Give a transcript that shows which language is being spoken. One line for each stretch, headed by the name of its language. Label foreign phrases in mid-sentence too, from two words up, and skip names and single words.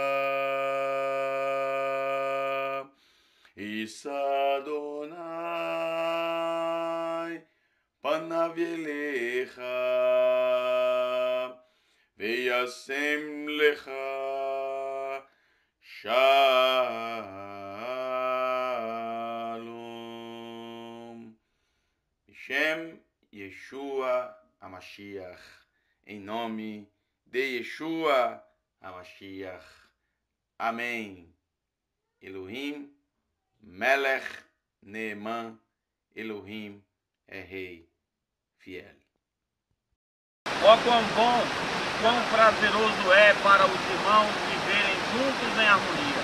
Hebrew: ישא אדוני פניו אליך וישם לך שלום. שם ישוע המשיח.
Portuguese: Em nome de Yeshua HaMashiach. Amém.
Hebrew: אלוהים מלך נאמן,
Portuguese: Elohim é Rei fiel. Ó quão bom, quão prazeroso é para os irmãos viverem juntos em harmonia.